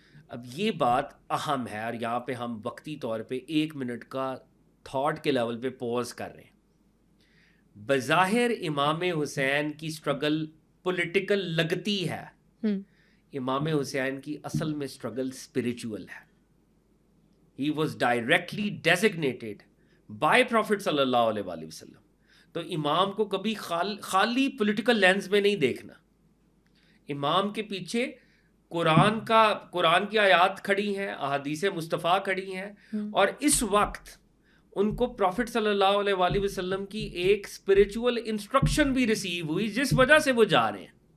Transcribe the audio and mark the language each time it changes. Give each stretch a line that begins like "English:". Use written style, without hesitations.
Urdu: اب یہ بات اہم ہے, اور یہاں پہ ہم وقتی طور پہ 1 منٹ کا تھاٹ کے لیول پہ پوز کر رہے ہیں. بظاہر امام حسین کی سٹرگل پولیٹیکل لگتی ہے, امام حسین کی اصل میں سٹرگل اسپریچول ہے.
English: He was directly designated by Prophet صلی اللہ علیہ وآلہ وسلم.
Urdu: تو امام کو کبھی خالی پولیٹیکل لینز میں نہیں دیکھنا. امام کے پیچھے قرآن کی آیات کھڑی ہیں, احادیث مصطفیٰ کھڑی ہیں, اور اس وقت ان کو پروفٹ صلی اللہ علیہ وآلہ وسلم کی ایک اسپریچول انسٹرکشن بھی ریسیو ہوئی, جس وجہ سے وہ جا رہے ہیں.